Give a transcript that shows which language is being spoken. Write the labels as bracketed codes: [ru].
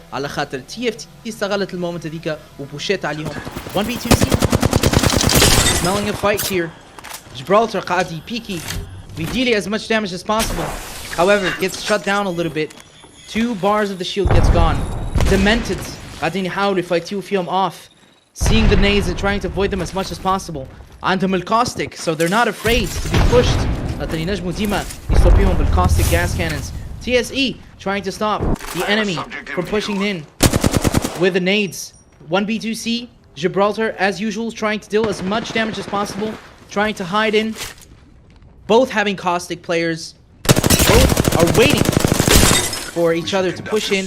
[ar] على خاطر TFT استغلت المومنت هذيك وبوشيت عليهم. [en] 1B2C smelling a fight here. Gibraltar [ar] قاعد يبيكي ويديلي [en] as much damage as possible. However, it gets shut down a little bit. 2 bars of the shield gets gone. [ar] Demented قاعدين يحاولوا يفايتوا فيهم [en] off. Seeing the nades and trying to avoid them as much as possible. [ar] عندهم الcaustic, [en] so they're not afraid to be pushed. [ar] لكن ينجموا ديما يستوبيهم بال [en] caustic gas cannons. TSE trying to stop the enemy from pushing in with the nades. 1B2C, Gibraltar as usual trying to deal as much damage as possible. Trying to hide in. Both having caustic players. Both are waiting for each other to push in.